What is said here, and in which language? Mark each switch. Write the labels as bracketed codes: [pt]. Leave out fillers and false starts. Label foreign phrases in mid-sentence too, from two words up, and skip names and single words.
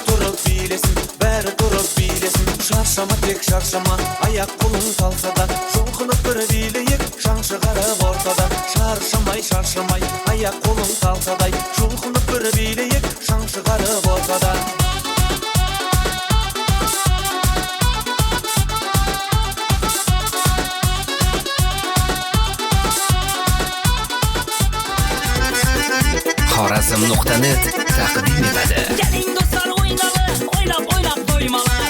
[kk] тұрып билесін шаршама тек шаршама аяқ қолың салса да жұлқынып бір билейік шаң шығарып ортада шаршамай шаршамай аяқ қолың салса да жұлқынып бір билейік шаң шығарып ортада [uz] Xorazm.net taqdim etadi. Keling do'stlar o'ynab to'ymalar.